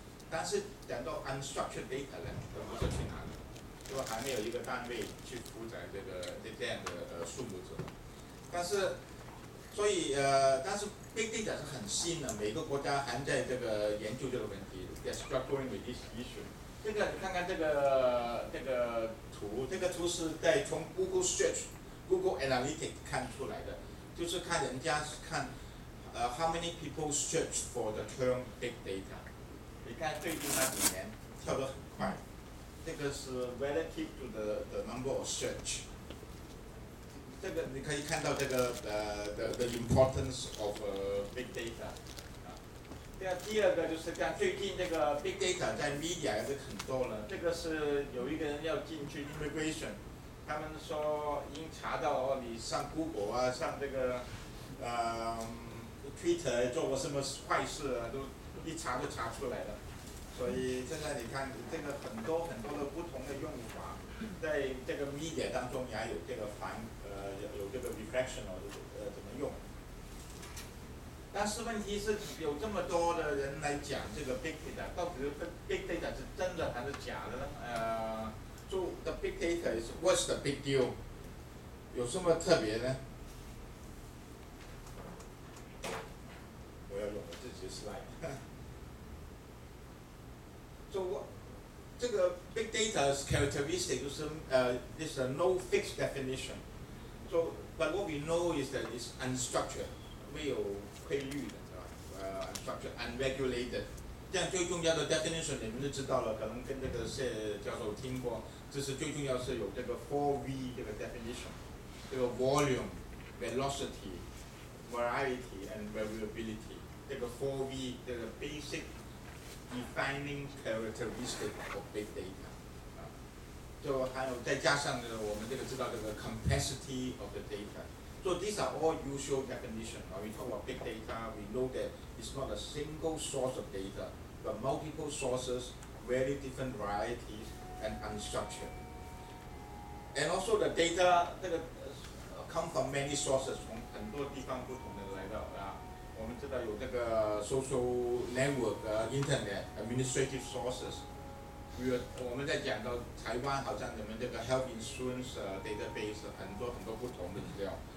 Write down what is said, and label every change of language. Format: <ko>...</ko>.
<zh>但是讲到 unstructured data 呢，都不知去哪里，就还没有一个单位去负责这样的数目字。但是但是 big data 是很新的，每个国家还在这个研究这个问题 ，</zh> <en>they're struggling with this issue。</en> <zh>这个你看看这个图，这个图是从 Google Search、Google Analytics 看出来的，就是看人家看</zh> <en>how many people search for the term big data。</en> <zh>你看最近那几年跳得很快，这个是</zh> <en>relative to the number of search。</en> <zh>这个你可以看到这个</zh> <en>the importance of big data。</en> <zh>第二个就是看最近这个 big data 在 media 也是很多了。这个是有一个人要进去 immigration， 他们说已经查到你上 Google 啊，上这个Twitter 做过什么坏事啊，都一查就查出来了。所以现在你看这个很多的不同的用法，在这个 media 当中也有这个有这个 reflection 怎么用。但是问题是有这么多的人来讲这个 big data， 到底 big data 是真的还是假的呢？</zh> <en>So the big data is what's the big deal？</en> <zh>有什么特别呢？我要用我自己的 slide。</zh> <en>So</en> <zh>这个</zh> <en>big data's characteristic</en> <zh>就是</zh> <en>is a no fixed definition. So but what we know is that it's unstructured，</en> <zh>没有规律的，是吧？</zh> <en>unstructured, unregulated。</en> <zh>这样最重要的 definition 你们就知道了，可能跟这个教授听过，这是最重要是有这个 4V 这个 definition， 这个 volume、velocity、variety and variability， 这个 4V 这个</zh> <en>basic defining characteristic of big data。</en> <zh>就还有再加上我们这个知道这个</zh> <en>complexity of the data。 So these are all usual definitions. When we talk about big data, we know that it's not a single source of data, but multiple sources, very different varieties, and unstructured. And also the data</en> <zh>这个</zh> <en>come from many sources，</en> <zh>从很多地方不同的来到啊。我们知道有这个 social network、internet administrative sources。我们在讲到台湾，好像你们这个 health insurance database 很多不同的资料。</zh>